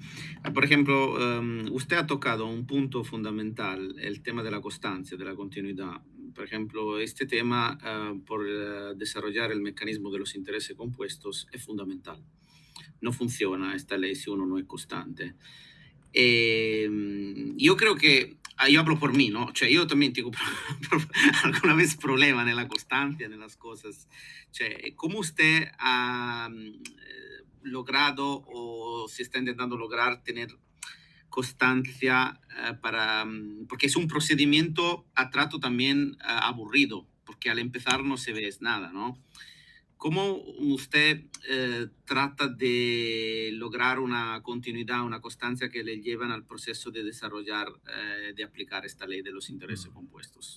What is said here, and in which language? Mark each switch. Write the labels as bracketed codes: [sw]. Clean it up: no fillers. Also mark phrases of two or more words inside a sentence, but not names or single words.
[es] Por ejemplo, usted ha tocado un punto fundamental, el tema de la constancia, de la continuidad. Por ejemplo, este tema por desarrollar el mecanismo de los intereses compuestos es fundamental. No funciona esta ley si uno no es constante. Yo creo que, yo hablo por mí, ¿no? [it] Cioè, io [es] también tengo alguna vez problema [it] nella costanza, nelle cose. [es] Cioè, ¿cómo usted ha logrado o se está intentando lograr tener constancia porque es un procedimiento a trato también aburrido, porque al empezar no se ve nada, ¿no? ¿Cómo usted trata de lograr una continuidad, una constancia que le llevan al proceso de desarrollar, de aplicar esta ley de los intereses compuestos?